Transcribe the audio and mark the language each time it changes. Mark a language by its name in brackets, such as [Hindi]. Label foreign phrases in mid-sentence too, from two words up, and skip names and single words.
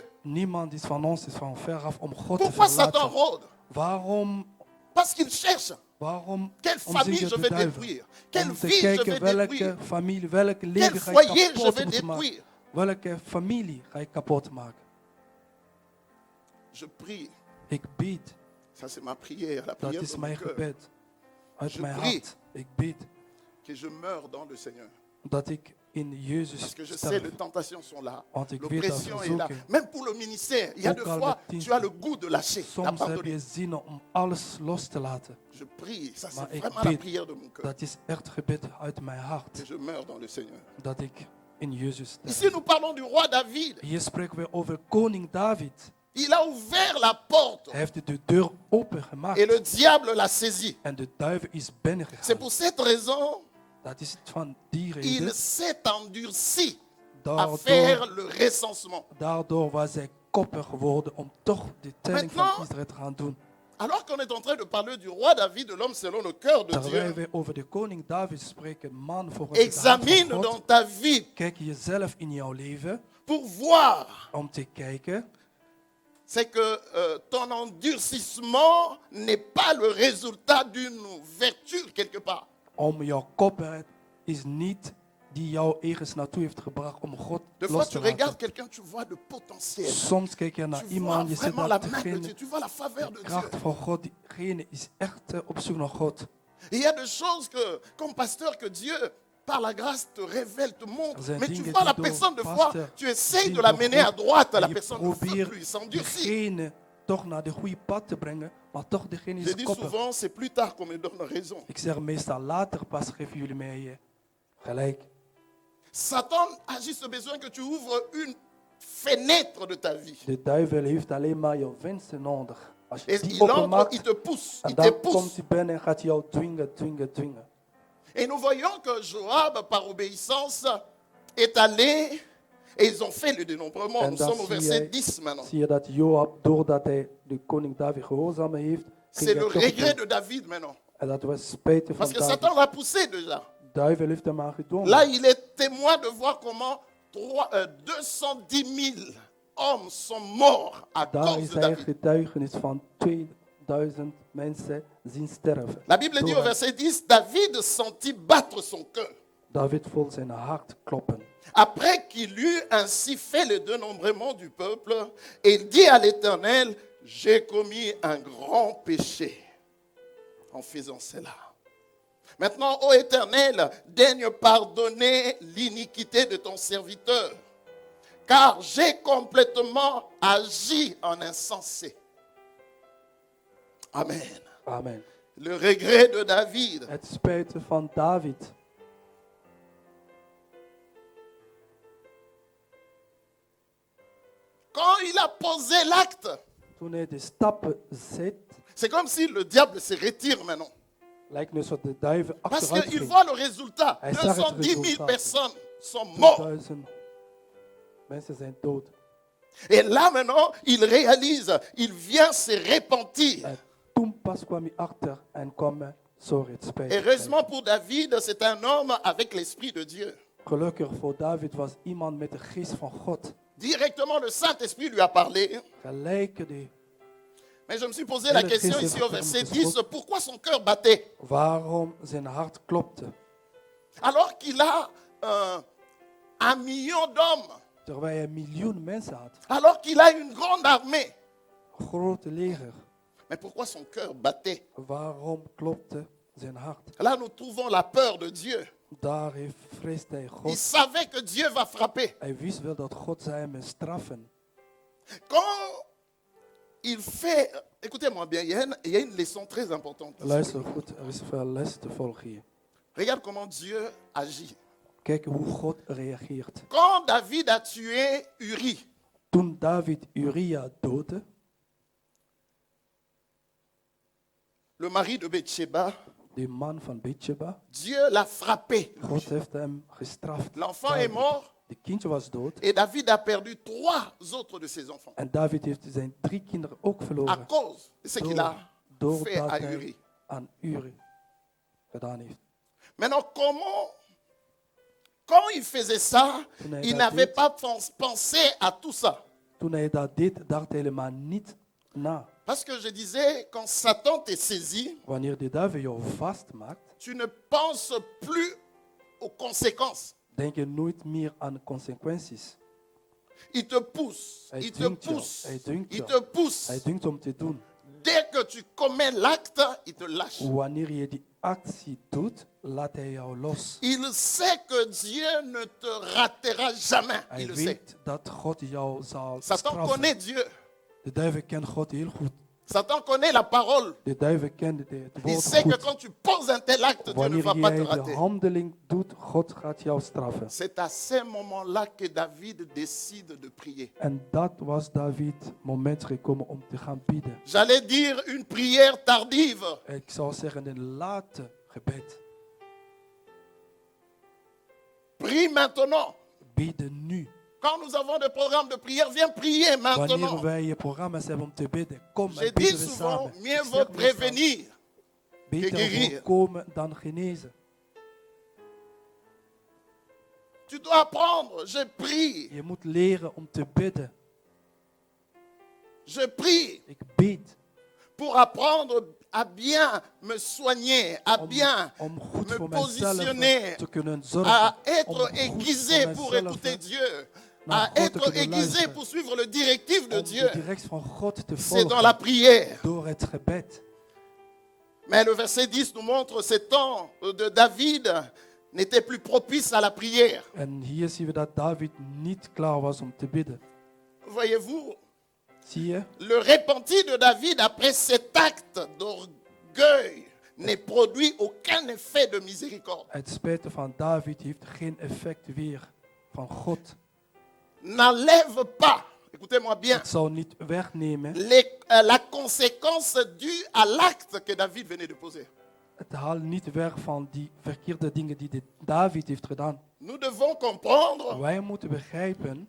[Dutch] Niemand is van ons is van ver af om God te [French] Pourquoi Satan [Dutch] verlaten. [French] rôde? [Dutch] Waarom? [French] Parce qu'il cherche [Dutch] Waarom? [French] quelle [Dutch] Om [French] famille [Dutch] zich [French] je [Dutch] te [French] vais [Dutch] beduiven. [French] détruire, quelle [Dutch] Om te [French] vie je [Dutch] kijken [French] vais [Dutch] welke [French] détruire, [Dutch] familie, welke [French] quel [Dutch] leven ga [French] foyer [Dutch] je [French] je [Dutch] kapot [French] vais [Dutch] moeten maken. [French] détruire. [Dutch] Welke familie ga je kapot maken? [French] Je prie, [Dutch] Ik bid. [French] ça c'est ma prière, la [Dutch] Dat [French] prière [Dutch] is [French] de mon [Dutch] mijn [French] cœur, [Dutch] gebed. Uit [French] Je [Dutch] mijn [French] prie. [Dutch] hart. Ik bid [French] que je meure dans le Seigneur. [Dutch] dat ik in Jezus [French] Parce que je sais, [Dutch] sterf. [French] les tentations sont là, [Dutch] Want ik weet dat [French] l'oppression est là. [Dutch] verzoeking. [French] Même pour le ministère, il y a des [Dutch] Ook al [French] fois, [Dutch] met dienst. [French] tu as le goût de lâcher, [Dutch] Soms heb [French] d'abandonner. [Dutch] je zin om alles los te laten. [French] Je prie, ça [Dutch] Maar [French] c'est [Dutch] ik [French] vraiment la [Dutch] bid. [French] prière de mon cœur, [Dutch] Dat is echt gebed uit mijn hart. [French] que je meurs dans le Seigneur. [Dutch] Dat ik in Jezus sterf. [French] Ici, nous parlons du roi David. [Dutch] Hier spreken we over koning David. [French] Il a ouvert la porte [Dutch] Hij heeft de deur opengemaakt. [French] et le diable l'a saisi. [Dutch] En de duivel is [French] C'est [Dutch] binnengegaan. [French] pour cette raison [Dutch] Dat is van die [French] qu'il [Dutch] reden. [French] s'est endurci à [Dutch] Daardoor, [French] faire le recensement. [Dutch] daardoor was hij koppig geworden om toch de telling van [French] Maintenant, [Dutch] Israël te gaan doen. [French] Alors qu'on est en train de parler du roi David, de l'homme selon le cœur de [Dutch] Terwijl [French] Dieu, [Dutch] we over de koning David spreken, man volgens het hart [French] examine [Dutch] van [French] dans [Dutch] God. [French] ta vie [Dutch] Kijk jezelf in jouw leven [French] pour voir. [Dutch] om te kijken. [French] C'est que ton endurcissement n'est pas le résultat d'une vertu quelque part. [Dutch] Om jouw koppigheid is niet die jou ergens naartoe heeft gebracht om God [French] Des fois, [Dutch] los [French] tu [Dutch] te [French] regardes [Dutch] laten. [French] quelqu'un, tu vois de potentiel. [Dutch] Soms kijk je naar [French] Tu vois [Dutch] iemand, je ziet [French] vraiment la [Dutch] dat [French] main de Dieu, [Dutch] degene, [French] tu vois la faveur de [Dutch] de [French] Dieu. [Dutch] kracht van God, diegene is echt op zoek naar God. [French] Il y a des choses que, comme pasteur, que Dieu, par la grâce, te révèle, te montre. [Dutch] Er zijn [French] Mais tu [Dutch] dingen [French] vois la [Dutch] die [French] personne, [Dutch] door [French] de fois, [Dutch] pastor [French] tu essayes [Dutch] zien [French] de la [Dutch] door [French] mener à [Dutch] God. [French] droite, [Dutch] En [French] la [Dutch] je [French] personne ne veut [Dutch] probeert [French] plus, il s'endurcit. [Dutch] diegene toch naar de goede pad te brengen, maar toch degene [French] Je [Dutch] is [French] dis [Dutch] koppig. [French] souvent, c'est plus tard qu'on me donne raison. [Dutch] Ik zeg meestal later pas geven jullie mij gelijk. [French] Satan agit ce besoin que tu ouvres une fenêtre de ta vie. [Dutch] De duivel heeft alleen maar jouw wensen nodig. Als je [French] Et [Dutch] die [French] il entre, il [Dutch] openmaakt, [French] te pousse, [Dutch] en [French] il te [Dutch] dan komt [French] pousse. [Dutch] hij binnen en gaat jou dwingen, dwingen, dwingen. [French] Et nous voyons que Joab, par obéissance, est allé et ils ont fait le dénombrement. [Dutch] En [French] Nous [Dutch] dan [French] sommes au verset [Dutch] zie [French] 10 maintenant. [Dutch] je dat Joab, doordat hij de koning David gehoorzamen heeft, ging [French] C'est [Dutch] hij [French] le [Dutch] toch [French] regret [Dutch] doen. [French] de David maintenant. [Dutch] En dat was spijtig van [French] Parce que [Dutch] David. [French] Satan l'a poussé déjà. [Dutch] Duivel heeft hem aangedwongen. [French] Là, il est témoin de voir comment 210 000 hommes sont morts à [Dutch] Daar [French] cause [Dutch] is [French] de [Dutch] hij [French] David. [Dutch] getuigenis van 2000 mensen zien sterven. [French] La Bible dit [Dutch] Door [French] au [Dutch] hem. [French] verset 10, David sentit battre son cœur. [Dutch] David voelde zijn hart kloppen. [French] Après qu'il eut ainsi fait le dénombrement du peuple, il dit à l'Éternel, j'ai commis un grand péché en faisant cela. Maintenant, ô Éternel, daigne pardonner l'iniquité de ton serviteur, car j'ai complètement agi en insensé. Amen. [Dutch] Amen. [French] Le regret de David. [Dutch] Het spijt van David. [French] Quand il a posé l'acte, [Dutch] Toen hij de stappen zet, [French] c'est comme si le diable se retire maintenant. [Dutch] lijkt het alsof de duivel [French] Parce [Dutch] achteruit [French] qu'il [Dutch] ging. [French] voit le résultat. [Dutch] Hij zag het [French] 210 000 [Dutch] resultaat. [French] personnes sont mortes. [Dutch] 2000 mensen zijn dood. [French] Et là maintenant, il réalise, il vient se repentir. [Dutch] En toen pas kwam hij achter en kwam hij, sorry, het spijt me. [French] Heureusement pour David, c'est un homme avec l'Esprit de Dieu. [Dutch] Gelukkig voor David was iemand met de geest van God. [French] Directement, le Saint-Esprit lui a parlé. [Dutch] Gelijk die. [French] Mais je me suis posé la Le question Christ ici au est verset vraiment 10, pourquoi son cœur battait [Dutch] Waarom zijn hart klopte. [French] alors qu'il a 1 million d'hommes, [Dutch] Terwijl hij 1 miljoen mensen had. [French] alors qu'il a une grande armée. [Dutch] Een grote leger. [French] Mais pourquoi son cœur battait? [Dutch] Waarom klopte zijn hart? [French] Là, nous trouvons la peur de Dieu. [Dutch] Daar vreest hij [French] Il [Dutch] God. [French] savait que Dieu va frapper. [Dutch] Hij wist wel dat God zou hem straffen. [French] Quand il fait... Écoutez-moi bien, il y a une leçon très importante. ici. [Dutch] Luister goed, er is veel les te volgen hier. [French] Regarde comment Dieu agit. [Dutch] Kijk hoe God reageert. [French] Quand David a tué Uri, [Dutch] Toen David Uria doodde, [French] le mari de Bathsheba, [Dutch] de man van Bethsheba, [French] Dieu l'a frappé. [Dutch] God heeft hem gestraft. [French] L'enfant est mort [Dutch] De kindje was dood. [French] et David a perdu 3 autres de ses enfants [Dutch] En David heeft zijn 3 kinderen ook [French] à [Dutch] verloren. [French] cause de ce qu'il a fait [Dutch] Doordat [French] à [Dutch] hij [French] Uri. [Dutch] aan Uri gedaan heeft. [French] Maintenant, quand il faisait ça, [Dutch] Toen hij [French] il [Dutch] dat [French] n'avait [Dutch] deed, [French] pas pensé à tout ça. [Dutch] toen hij dat deed, dacht hij helemaal niet na. [French] Parce que je disais, quand Satan t'est saisi, [Dutch] Wanneer de duivel jou vastmaakt, [French] tu ne penses plus aux conséquences. [Dutch] denk je nooit meer aan consequenties. [French] Il te pousse, [Dutch] Hij [French] il te [Dutch] dwingt jou, [French] pousse, [Dutch] hij dwingt [French] il [Dutch] jou. [French] te pousse. [Dutch] Hij dwingt om te doen. [French] Dès que tu commets l'acte, il te lâche. [Dutch] Wanneer je die actie doet, laat hij jou los. [French] Il sait que Dieu ne te ratera jamais. [Dutch] Hij [French] Il le sait. [Dutch] weet dat God jou zal [French] Satan [Dutch] straffen. [French] connaît Dieu. [Dutch] De duivel kent God heel goed. [French] Satan connaît la parole. [Dutch] De duivel kent het [French] Il [Dutch] woord [French] sait que [Dutch] goed. [French] quand tu poses un tel acte, Dieu ne [Dutch] Wanneer [French] va pas te [Dutch] jij de [French] rater. [Dutch] handeling doet, God gaat jou straffen. [French] C'est à ce moment-là que David décide de prier. [Dutch] En dat was David moment gekomen om te gaan bidden. [French] J'allais dire une prière tardive. [Dutch] Ik zou zeggen een late gebed. [French] Prie maintenant. [Dutch] Bidden nu. [French] Quand nous avons des programmes de prière, viens prier [Dutch] Wanneer [French] maintenant. [Dutch] wij je programma's hebben om te bidden, kom [French] J'ai [Dutch] en [French] dit [Dutch] bidden we [French] souvent, [Dutch] samen. [French] mieux [Dutch] Ik zeg [French] vaut [Dutch] meestal, [French] prévenir. [Dutch] beter [French] guérir. [Dutch] voorkomen dan genezen. [French] Tu dois apprendre. Je prie. [Dutch] Je moet leren om te bidden. [French] Je prie [Dutch] Ik bid [French] pour apprendre à bien me soigner, à bien [Dutch] om goed [French] me [Dutch] voor mezelf [French] positionner, [Dutch] te kunnen zorgen. [French] à [Dutch] om [French] être [Dutch] goed [French] aiguisé [Dutch] voor [French] pour [Dutch] mezelf, [French] écouter Dieu, [Dutch] naar [French] à [Dutch] God te [French] être [Dutch] kunnen [French] aiguisé [Dutch] luisteren. [French] pour suivre le directif de [Dutch] om [French] Dieu. [Dutch] de directie van God te [French] C'est dans la [Dutch] volgen [French] prière. [Dutch] door het gebed. [French] Mais le verset 10 nous montre ce temps de David n'était plus propice à la prière. [Dutch] En hier zien we dat David niet klaar was om te bidden. [French] Voyez-vous, [Dutch] Zie je? [French] le repenti de David après cet acte d'orgueil ne produit aucun effet de miséricorde. [Dutch] Het spijten van David heeft geen effect weer van God. N'enlève pas, écoutez-moi bien, Het zou niet wegnemen. la conséquence due à l'acte que David venait de poser. Het haalt niet weg van die verkeerde dingen die David heeft gedaan. Nous devons comprendre Wij moeten begrijpen